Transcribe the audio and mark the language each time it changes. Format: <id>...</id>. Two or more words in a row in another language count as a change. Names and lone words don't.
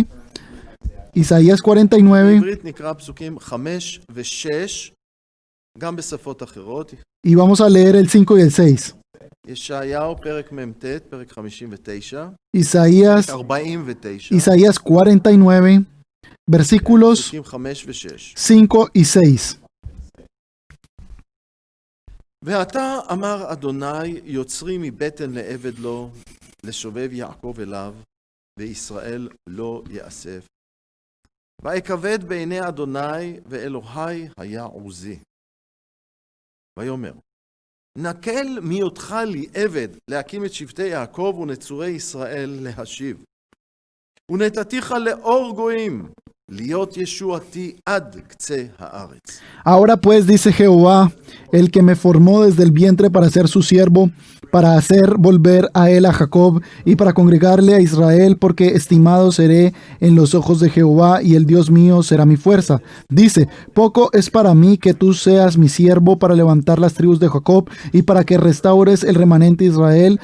<es>Isaías 49. Y vamos a leer el 5 y el 6. Isaías 49, versículos 5 y 6.</es> <he>ועתה אמר אדוני יוצרי מבטן לעבד לו לשובב יעקב אליו וישראל לא יאסף. ואכבד בעיני אדוני ואלוהי היה עוזי. ויאמר נקל מהיותך לי עבד להקים את שבטי יעקב ונצורי ישראל להשיב. ונתתיך לאור גויים להיות ישועתי עד קצה הארץ.</he> <es>Ahora pues dice Jehová, el que me formó desde el vientre para ser su siervo, para hacer volver a él a Jacob y para congregarle a Israel, porque estimado seré en los ojos de Jehová y el Dios mío será mi fuerza. Dice, poco es para mí que tú seas mi siervo para levantar las tribus de Jacob y para que restaures el remanente de Israel.</es>